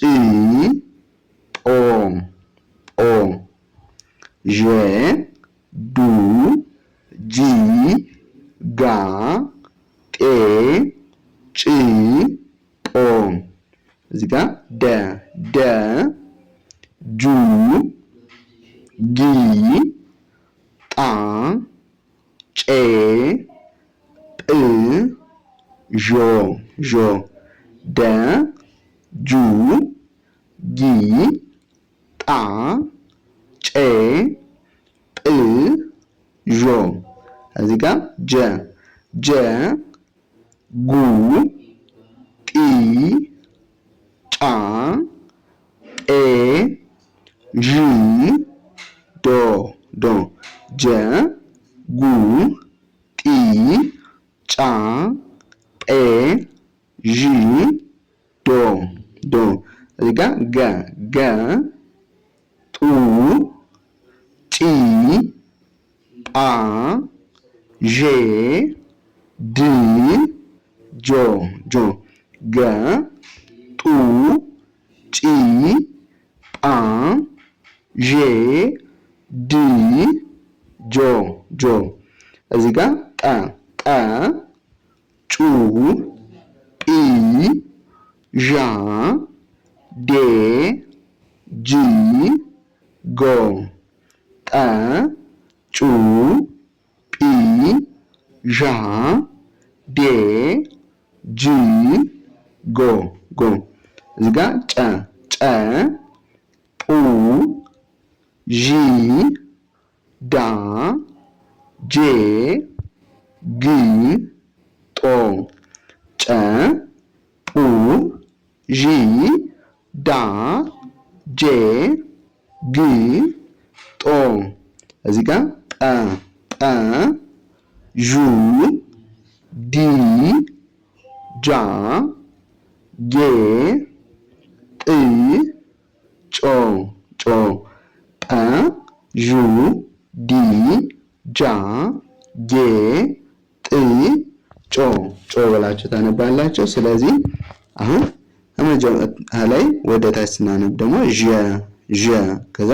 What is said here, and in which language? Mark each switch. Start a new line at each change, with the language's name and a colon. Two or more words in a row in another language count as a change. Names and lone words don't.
Amharic: ጶ ጶ ዠ ዱ ጂ ጋ ጤ ጭ ጶ። እዚህ ጋር ደ ጁ ጊ ጣ ጬ ጵ ዦ ደ ጁ ጊ ጣ ጬ ጵ ዦ። እዚህ ጋር ጀ ጉ ጢ ጫ ጴ ዥ ዶ ጀ ጉ ጢ ጫ ጴ ዥ ዶ። እዚህ ጋር ገ ጡ ጪ ጳ ዤ ድ ጆ ገ ጡ ጪ ጳ ዤ ድ ጆ። እዚህ ጋር ጠ ጩ ጲ ዣ ዴ ጂ ጎ ጠ ጩ ጲ ዣ ዴ ጂ ጎ። እዚህ ጋር ጨ ጡ ዢ ዳ ጄ ግ ጦ ጨ ጡ ዢ ዳ ጄ ግ ጦ። እዚህ ጋር ጠ ዡ ዲ ጃ ጌ ጥ ጮ ጠ ዡ ዲ ጃ ጌ ጥ ጮ ብላችሁ ታነባላችሁ። ስለዚህ አሁን ከመጀመሪያ ላይ ወደ ታች ስናነብ ደግሞ ዠ ከዛ